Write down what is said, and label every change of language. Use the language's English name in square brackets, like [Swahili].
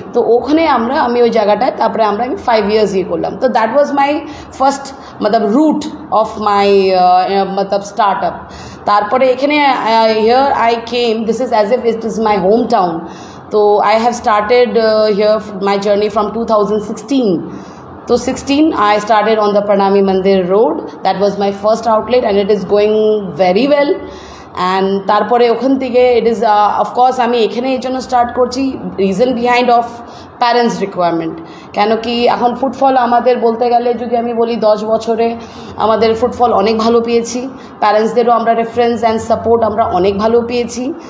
[Bangla] তো ওখানে আমি ওই জায়গাটায় তারপরে আমি 5 years করলাম। [English] তো that was my first root of my startup. [Bangla] তারপরে এখানে [English] Here I came, this is as if it is my home town. তো I have started here my journey from 2016. So 16 I started on the Pranami Mandir road. That was my first outlet and it is going very well. [Bangla] And তারপরে ওখান থেকে [English] it is of course [Bangla] আমি এখানে এই জন্য start করছি, [English] Reason behind of parents requirement. [Bangla] কেন কি এখন ফুটফল আমাদের বলতে গেলে যদি আমি বলি 10 বছরে আমাদের ফুটফল অনেক ভালো পেয়েছি, প্যারেন্টসদেরও আমরা রেফারেন্স অ্যান্ড সাপোর্ট আমরা অনেক ভালো পেয়েছি।